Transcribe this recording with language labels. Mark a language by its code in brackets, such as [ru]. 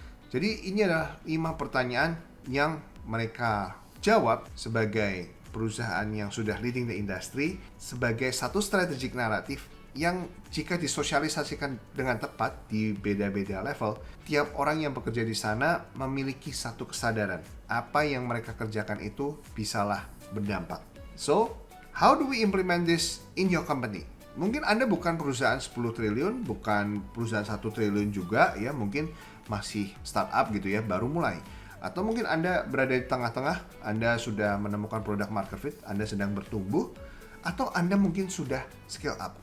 [id] Jadi ini adalah 5 pertanyaan yang mereka jawab sebagai perusahaan yang sudah [en] leading the industry, [id] sebagai satu strategic naratif yang jika disosialisasikan dengan tepat di beda-beda level, tiap orang yang bekerja di sana memiliki satu kesadaran. Apa yang mereka kerjakan itu bisalah berdampak. [en] So, how do we implement this in your company? [id] Mungkin Anda bukan perusahaan 10 triliun, bukan perusahaan 1 triliun juga, ya mungkin masih startup gitu ya, baru mulai. Atau mungkin Anda berada di tengah-tengah, Anda sudah menemukan produk market fit, Anda sedang bertumbuh, atau Anda mungkin sudah scale up.